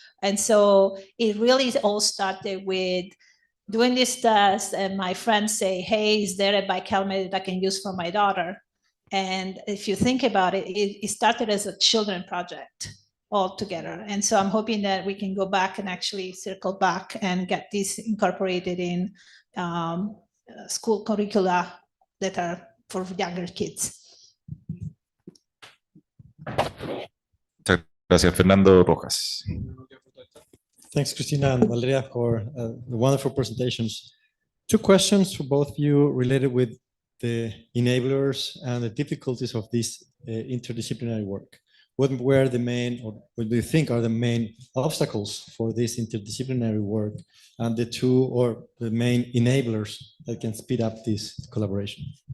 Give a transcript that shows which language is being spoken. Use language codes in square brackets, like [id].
[en] And so it really all started with doing this test, and my friends say, hey, is there a bike helmet that I can use for my daughter? And if you think about it, it started as a children project. all together. And so I'm hoping that we can go back and actually circle back and get this incorporated in school curricula that are for younger kids. [es] Muchas gracias, Fernando Rojas. [en] Thanks, Christina and Valeria, for the wonderful presentations. Two questions for both of you related with the enablers and the difficulties of this interdisciplinary work. What were the main, or what do you think are the main obstacles for this interdisciplinary work, and the two or the main enablers that can speed up this collaboration?